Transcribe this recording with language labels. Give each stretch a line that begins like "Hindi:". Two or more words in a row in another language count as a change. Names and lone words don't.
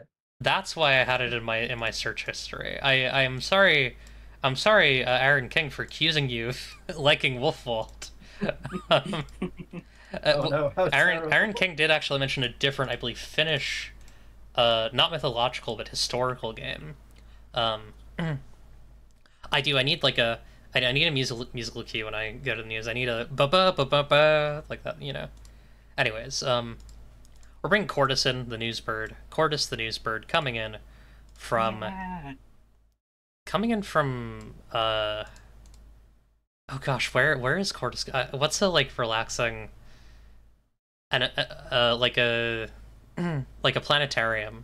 English: That's why I had it in my search history. I'm sorry, Aaron King, for accusing you of liking Wolfwald. Oh no. Aaron King did actually mention a different, I believe, Finnish, not mythological but historical game. I need like a I need a musical cue when I go to the news. I need a ba ba ba ba ba like that, you know. Anyways, we're bringing Cordis in, the newsbird. Cordis the newsbird coming in from oh gosh, where is Cordis? What's a like relaxing and like a planetarium.